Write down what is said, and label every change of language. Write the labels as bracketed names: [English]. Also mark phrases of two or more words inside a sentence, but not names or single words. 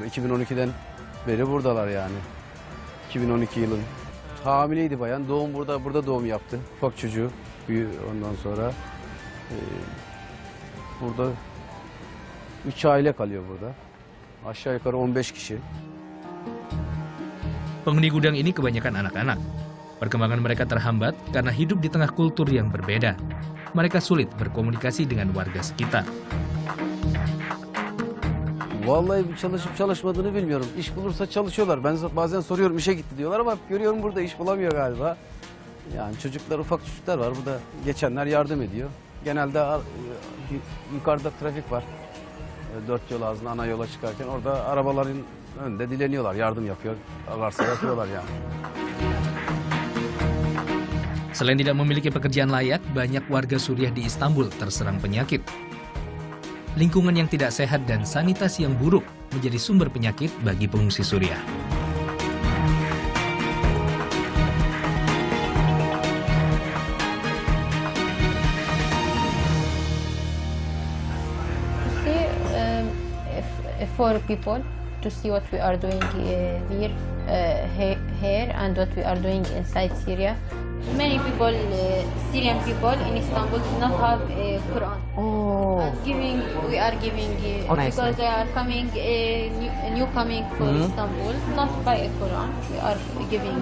[Turkish] 2012'den beri buradalar yani. 2012 yılın. Hamileydi bayan, doğum burada doğum yaptı. Ufak çocuğu, ondan sonra burada 3 aile kalıyor burada. Aşağı yukarı 15 kişi. [Indonesian] Penghuni gudang ini kebanyakan anak-anak. Perkembangan mereka terhambat karena hidup di tengah kultur yang berbeda. Mereka sulit berkomunikasi dengan warga sekitar. [Turkish] Vallahi çalışıp çalışmadığını bilmiyorum. İş bulursa çalışıyorlar. Ben bazen soruyorum işe gitti diyorlar ama görüyorum burada iş bulamıyor galiba. Yani çocuklar, ufak çocuklar var. Burada geçenler yardım ediyor. Genelde yukarıda trafik var. 4 yol ağzına ana yola çıkarken orada arabaların önünde dileniyorlar, yardım yapıyor. Varsa yapıyorlar yani. [Indonesian] Selain tidak memiliki pekerjaan layak, banyak warga Suriah di Istanbul terserang penyakit. Lingkungan yang tidak sehat dan sanitasi yang buruk menjadi sumber penyakit bagi pengungsi Suriah. [English] For people to see what we are doing here and what we are doing inside Syria. Many people, Syrian people in Istanbul, do not have a Quran. Oh. We are giving nice. because they are coming, new coming for Istanbul, not by a Quran. We are giving.